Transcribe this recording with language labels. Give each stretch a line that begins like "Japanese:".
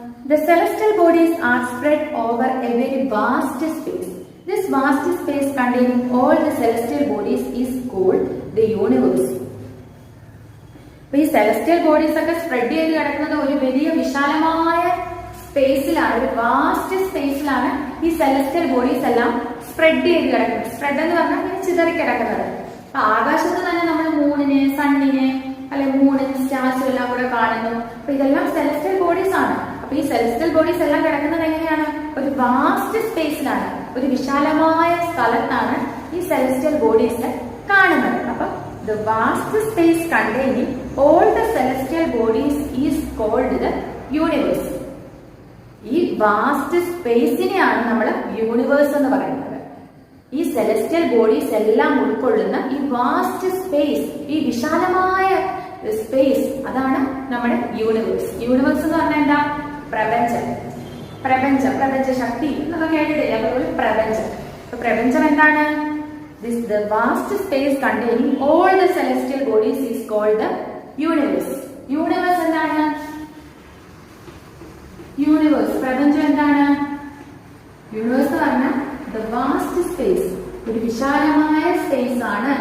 English: The celestial bodies are spread over a very vast space. This vast space containing all the celestial bodies is called the universe.
Malayalam: ഈ celestial bodies ഒക്കെ spread ചെയ്ത് കിടക്കുന്നത് ഒരു വലിയ വിശാലമായ സ്പേസിലാണ്, ഒരു vast സ്പേസിലാണ് ഈ celestial bodies എല്ലാം സ്പ്രെഡ് ചെയ്ത് കിടക്കുന്നത്. സ്പ്രെഡ് എന്ന് പറഞ്ഞാൽ ഇങ്ങനെ ചിതറി കിടക്കുന്നത്. അപ്പൊ ആകാശത്ത് തന്നെ നമ്മൾ മൂണിനെ, സണ്ണിനെ, അല്ലെ മൂണിന്, സ്റ്റാർസും എല്ലാം കൂടെ കാണുന്നു. അപ്പൊ ഇതെല്ലാം celestial bodies ആണ്. അപ്പൊ ഈ celestial bodies എല്ലാം കിടക്കുന്നത് എങ്ങനെയാണ്? ഒരു വാസ്റ്റ് സ്പേസിലാണ്, ഒരു വിശാലമായ സ്ഥലത്താണ് ഈ celestial bodies കാണുന്നത്.
English: അപ്പൊ the vast space containing all the celestial bodies is called the universe.
Malayalam: ഈ വാസ്റ്റ് സ്പേസിനെയാണ് നമ്മൾ യൂണിവേഴ്സ് എന്ന് പറയുന്നത്. ഈ celestial bodies എല്ലാം ഉൾക്കൊള്ളുന്ന ഈ വാസ്റ്റ് സ്പേസ്, ഈ വിശാലമായ സ്പേസ്, അതാണ് നമ്മുടെ യൂണിവേഴ്സ്. യൂണിവേഴ്സ് എന്ന് പറഞ്ഞാൽ എന്താ? പ്രപഞ്ചം, പ്രപഞ്ചം, പ്രപഞ്ച ശക്തി എന്നൊക്കെ കേട്ടിട്ടില്ല. അപ്പോൾ പ്രപഞ്ചം. അപ്പൊ പ്രപഞ്ചം എന്താണ്?
English: The vast space containing all the celestial bodies is called the universe.
Malayalam: Universe എന്താണ്? യൂണിവേഴ്സ്, പ്രപഞ്ചം എന്താണ്? യൂണിവേഴ്സ് എന്ന് പറഞ്ഞാൽ
English: the vast space,
Malayalam: ഒരു വിശാലമായ സ്പേസ് ആണ്.